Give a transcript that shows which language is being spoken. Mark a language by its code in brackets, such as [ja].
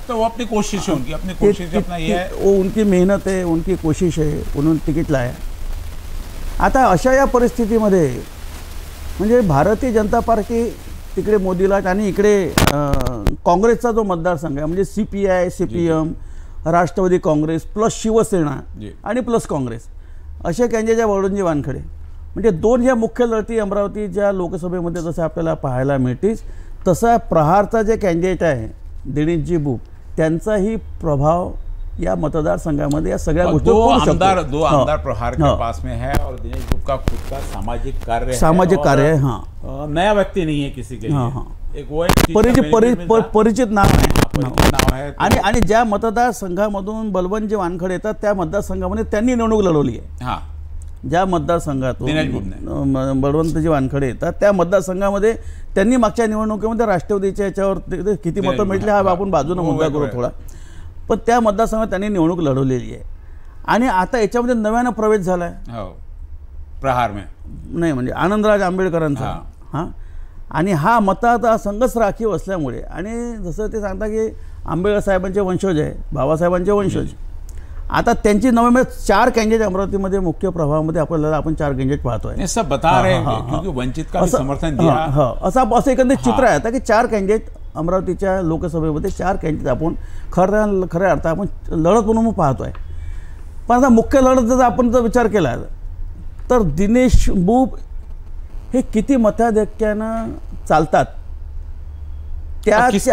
[hi] वो अपनी कोशिश है, अपनी कोशिश अपना ये है, वो उनकी मेहनत है, उनकी कोशिश है, उन्होंने तिकीट लाया। [mr] आता अशा या परिस्थितीमध्ये म्हणजे भारतीय जनता पार्टी तिकडे मोदीला, आणि इकडे काँग्रेसचा जो मतदारसंघ आहे म्हणजे CPI, CPM, Rashtrawadi Congress plus Shiv Sena आणि प्लस काँग्रेस, अशा कॅन्डिडेटच्या बळवंजी वानखडे, म्हणजे 2 या मुख्य लढती अमरावतीच्या लोकसभेमध्ये जसं आपल्याला पाहायला मिळतेच, तसा प्रहारचा जे कॅन्डिडेट आहे दिनेशजी बुब, त्यांचाही प्रभाव या मतदारसंघामध्ये या सगळ्या गोष्टी। [hi] 2 आमदार प्रहार के पास में है, और दिनेश बुब का खुद का सामाजिक कार्य है। हाँ, नया व्यक्ति नहीं है किसी के लिए, एक वो परिचित नाम है। महापरिषद नाव है. [mr] आणि ज्या मतदारसंघामधून बलवंतजी वानखडे येतात त्या मतदारसंघामध्ये त्यांनी निवडणूक लढवली आहे. हां, ज्या मतदारसंघातून बलवंतजी वानखडे येतात त्या मतदारसंघामध्ये त्यांनी मागच्या निवडणुकीमध्ये राष्ट्रवादीच्या याच्यावर किती मतं मिळाली हा आपण बाजूने मुद्दा करू थोडा, पण त्या मतदारसंघात त्यांनी निवडणूक लढवलेली आहे. आणि आता याच्यामध्ये नव्यानं प्रवेश झाला आहे [hi] प्रहार में, [mr] नाही म्हणजे आनंदराज आंबेडकरांचा. हां, आणि हा मतदार संघच राखीव असल्यामुळे, आणि जसं ते सांगता की आंबेडकर साहेबांचे वंशज आहे, बाबासाहेबांचे वंशज, आता त्यांची नवे 4 कॅन्डिडेट अमरावतीमध्ये मुख्य प्रवाहामध्ये आपल्याला आपण 4 कॅन्डिडेट पाहतोय. [hi] सब बता रहे हैं क्योंकि वंचित का समर्थन दिया. [mr] असं एकंदरीत चित्र आहे आता की 4 कॅन्डिडेट अमरावतीच्या लोकसभेमध्ये 4 कॅन्डिडेट आपण खऱ्या अर्थ आपण लढत म्हणून पाहतोय. पण आता मुख्य लढत जर आपण जर विचार केला तर दिनेश बुब हे किती मताधिक्यानं चालतात त्या